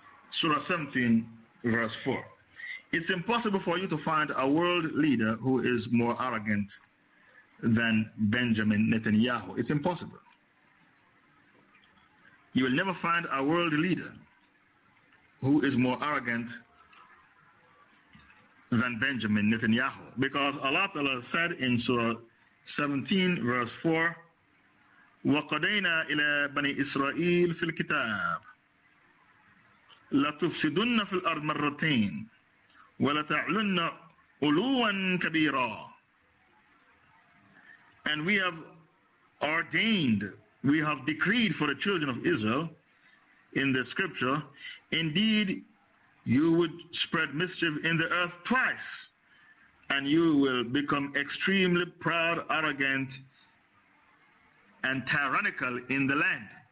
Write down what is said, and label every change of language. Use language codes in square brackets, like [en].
[en] Surah 17, verse 4. It's impossible for you to find a world leader who is more arrogant than Benjamin Netanyahu. It's impossible. You will never find a world leader who is more arrogant than Benjamin Netanyahu. Because Allah Ta'ala said in Surah 17, verse 4, [ar] وَقَدَيْنَا إِلَىٰ بَنِي إِسْرَائِيلِ فِي الْكِتَابِ لَتُفْسِدُنَّ فِي الْأَرْضِ مَرَّتَيْنِ وَلَتَعْلُنَّ أُلُوًا كَبِيرًا. [en] And we have ordained, we have decreed for the children of Israel in the scripture, indeed you would spread mischief in the earth twice, and you will become extremely proud, arrogant, and tyrannical in the land.